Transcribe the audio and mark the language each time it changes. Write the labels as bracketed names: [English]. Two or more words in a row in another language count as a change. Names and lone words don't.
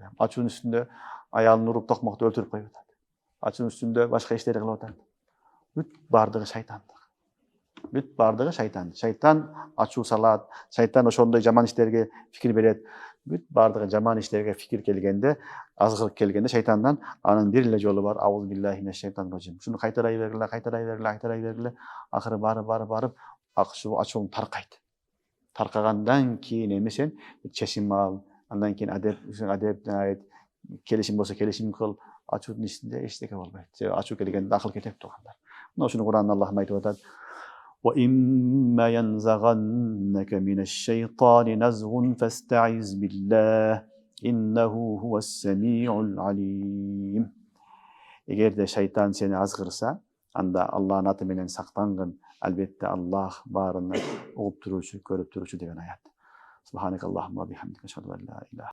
[Kyrgyz] Ачуунун үстүндө аялын уруп токмокто өлтүрүп коюп атат. Ачуунун үстүндө башка иштер кылып атат. Бүт баардыгы шайтандык. Бүт баардыгы шайтан. Шайтан ачуу салат, шайтан ошондой жаман иштерге фикир берет. Бүт баардыгы жаман иштерге фикир келгенде, азгырык келгенде шайтандан анын бир эле жолу бар. [Arabic] أعوذ بالله من الشيطان الرجيم. [Kyrgyz] Ушуну кайтарай бергиле, акыры барып ачууң таркайт. Таркагандан кийин эми сен чечим ал, андан кийин адеп келишим болсо келишим кыл. Ачуунун ичинде эчтеке болбойт. Ачуу келгенде акыл кетип турганда. Мына ушуну Кур'анда Аллах айтып атат. [Arabic] وَإِمَّا يَنزَغَنَّكَ مِنَ الشَّيْطَانِ نَزْغٌ فَاسْتَعِذْ بِاللَّهِ إِنَّهُ هُوَ السَّمِيعُ الْعَلِيمُ. [Kyrgyz] Эгерде шайтан сени азгырса, анда Аллахтын аты менен сактангын. Албетте Аллах баарына угуп туруучу, көрүп туруучу деген аят. [Arabic] سبحانك اللهم وبحمدك، أشهد أن لا إله